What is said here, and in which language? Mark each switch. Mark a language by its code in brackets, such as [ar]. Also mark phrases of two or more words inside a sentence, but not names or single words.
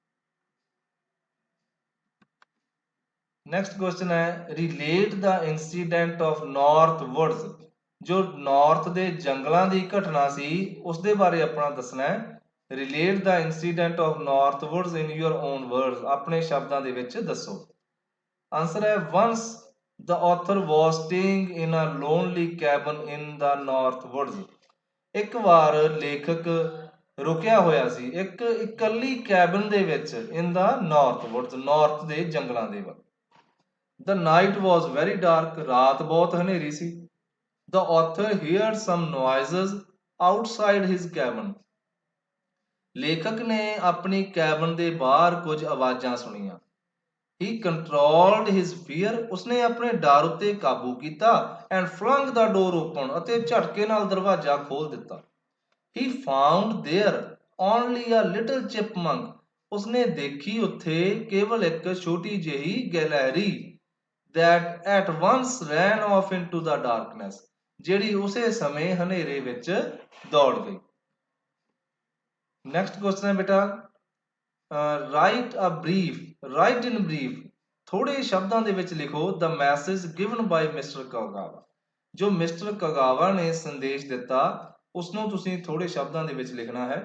[en] next question [pa] ਹੈ [en] relate the incident of north woods, [pa] ਜੋ ਨਾਰਥ ਦੇ ਜੰਗਲਾਂ ਦੀ ਘਟਨਾ ਸੀ ਉਸ ਦੇ ਬਾਰੇ ਆਪਣਾ ਦੱਸਣਾ ਹੈ। [en] relate the incident of north woods in your own words, [pa] ਆਪਣੇ ਸ਼ਬਦਾਂ ਦੇ ਵਿੱਚ ਦੱਸੋ। [en] ਆਂਸਰ ਹੈ ਵੰਸ the author was staying in a lonely cabin in the north woods, [pa] ਇੱਕ ਵਾਰ ਲੇਖਕ ਰੁਕਿਆ ਹੋਇਆ ਸੀ ਇੱਕ ਇਕੱਲੀ ਕੈਬਨ ਦੇ ਵਿੱਚ, [en] in the north woods, [pa] ਨਾਰਥ ਦੇ ਜੰਗਲਾਂ ਦੇ ਵਿੱਚ। [en] the night was very dark, [pa] ਰਾਤ ਬਹੁਤ ਹਨੇਰੀ ਸੀ। [en] the author heard some noises outside his cabin, [pa] ਲੇਖਕ ਨੇ ਆਪਣੀ ਕੈਬਨ ਦੇ ਬਾਹਰ ਕੁਝ ਆਵਾਜ਼ਾਂ ਸੁਣੀਆਂ। [en] He controlled his fear, [pa] ਉਸਨੇ ਆਪਣੇ ਡਰ ਉੱਤੇ ਕਾਬੂ ਕੀਤਾ, [en] and flung the door open, [pa] ਅਤੇ ਝਟਕੇ ਨਾਲ ਦਰਵਾਜ਼ਾ ਖੋਲ ਦਿੱਤਾ। [en] He found there only a little chipmunk, [pa] ਉਸਨੇ ਦੇਖੀ ਉੱਥੇ ਕੇਵਲ ਇੱਕ ਛੋਟੀ ਜਿਹੀ ਗਿਲਹਰੀ, [en] that at once ran off into the darkness, [pa] ਜਿਹੜੀ ਉਸੇ ਸਮੇਂ ਹਨੇਰੇ ਵਿੱਚ ਦੌੜ ਗਈ। [en] next question [pa] ਹੈ ਬੇਟਾ, [en] write in brief, [pa] ਥੋੜੇ ਸ਼ਬਦਾਂ ਦੇ ਵਿੱਚ ਲਿਖੋ [en] the message given by Mister Kagawa, [pa] ਜੋ ਮਿਸਟਰ ਕਗਾਵਾ ਨੇ ਸੰਦੇਸ਼ ਦਿੱਤਾ ਉਸਨੂੰ ਤੁਸੀਂ ਥੋੜੇ ਸ਼ਬਦਾਂ ਦੇ ਵਿੱਚ ਲਿਖਣਾ ਹੈ।